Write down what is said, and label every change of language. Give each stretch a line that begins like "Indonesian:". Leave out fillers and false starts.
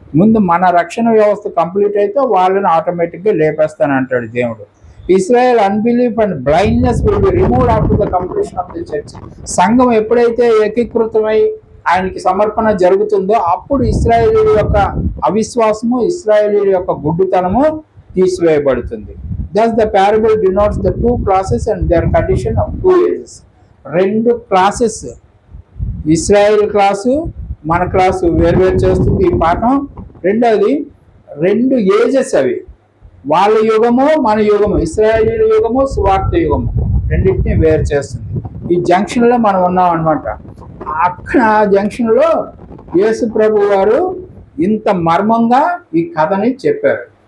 Telugu: ముందు మన రక్షణ వ్యవస్థ కంప్లీట్ అయితే వాళ్ళని ఆటోమేటిక్గా లేపేస్తాను అంటాడు దేవుడు.
English: Israel unbelief and blindness will be removed after the completion of the church.
Telugu: సంఘం ఎప్పుడైతే ఏకీకృతమై ఆయనకి సమర్పణ జరుగుతుందో అప్పుడు ఇశ్రాయేలీయుల యొక్క అవిశ్వాసము, ఇశ్రాయేలీయుల యొక్క గుడ్డితనము తీసివేయబడుతుంది.
English: Thus the parable denotes the two classes and their condition of two ages.
Telugu: రెండు క్లాసెస్, ఇశ్రాయేల్ క్లాసు మన క్లాసు వేరువేరు చేస్తుంది ఈ పాఠం. రెండవది రెండు ఏజెస్, అవి వాళ్ళ యుగము మన యుగము, ఇశ్రాయేలీయుల యుగము సువార్త యుగము, రెండింటిని వేరు చేస్తుంది. ఈ జంక్షన్లో మనం ఉన్నాం అనమాట. అక్కడ జంక్షన్లో యేసు ప్రభు వారు ఇంత మర్మంగా ఈ కథని చెప్పారు.